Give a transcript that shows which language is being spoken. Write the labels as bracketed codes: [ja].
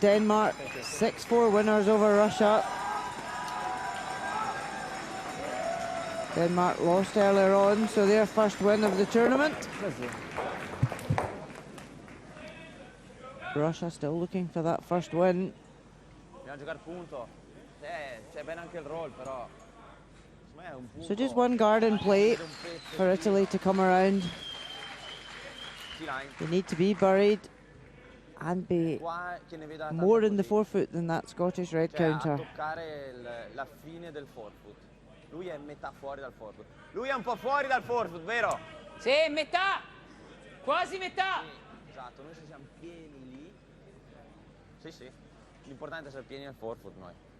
[en] Denmark 6-4 winners over Russia. Denmark lost earlier on, so their first win of the tournament. Russia still looking for that first win. [it] Dobbiamo giocare punto. C'è bene anche il roll, però. [en] So just one garden play for Italy to come around. They need to be buried and be more in the 4-foot than that Scottish red counter. [it] Toccare la fine del 4-foot. Lui è metà fuori dal 4-foot. Lui è un po' fuori dal 4-foot, vero? Sì, metà. Quasi metà. Sì, esatto, noi se siamo pieni lì. Sì. L'importante è essere pieni al 4-foot noi.